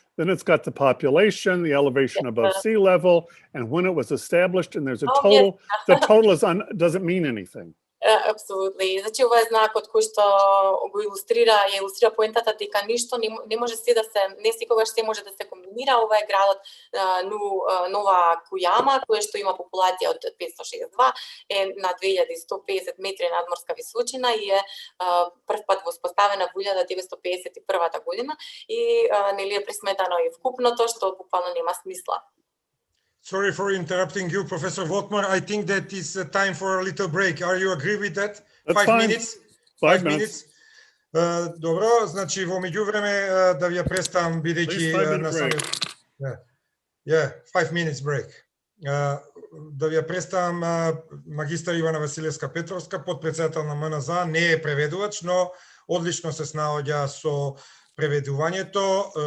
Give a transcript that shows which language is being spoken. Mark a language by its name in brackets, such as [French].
[English] Then it's got the population, the elevation above sea level, and when it was established. And there's a total. Yes. The total doesn't mean anything. Apsolutely. [Macedonian] Значи ова е знакот кој што го илустрира поентата дека ништо не може се да се, не секогаш се може да се комбинира. Ова е градот Нова Кујама, кој што има популација од 562, е на 2150 метри надморска височина и е првпат воспоставена во 1951 година и нели е присметано и вкупното што буквално нема смисла. [English] Sorry for interrupting you, Professor Volkmar. I think that it's time for a little break. Are you agree with that? That's 5 fine. minutes? 5 minutes. [Macedonian] Добро, значи во меѓувреме да ви ја представам бидејќи на самиот [English] 5 minutes break. [Macedonian] Да ви ја представам магистар Ивана Василевска Петровска, подпредседател на МНЗА, не е преведувач, но одлично се снаоѓа со преведувањето.